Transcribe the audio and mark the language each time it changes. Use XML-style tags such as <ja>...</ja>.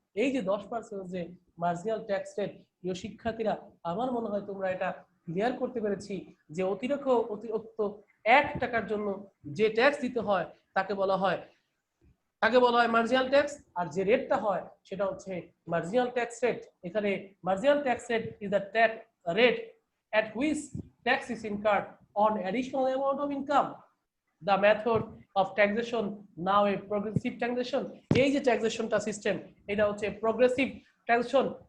<bn>এই যে 10% যে মার্জিনাল ট্যাক্স রেট, প্রিয় শিক্ষার্থীরা, আমার মনে হয় তোমরা এটা ক্লিয়ার করতে পেরেছি যে অতিরিক্ত 1 টাকার জন্য যে ট্যাক্স দিতে হয় তাকে বলা হয় মার্জিনাল ট্যাক্স, আর যে রেটটা হয় সেটা হচ্ছে মার্জিনাল ট্যাক্স রেট।</bn> <en>এখানে marginal tax rate is the tax rate at which tax is incurred on additional amount of income. The method of taxation now a progressive taxation.</en> <bn>এই যে ট্যাক্সেশনটা সিস্টেম, এটা হচ্ছে প্রগ্রেসিভ ট্যাক্সেশন।</bn>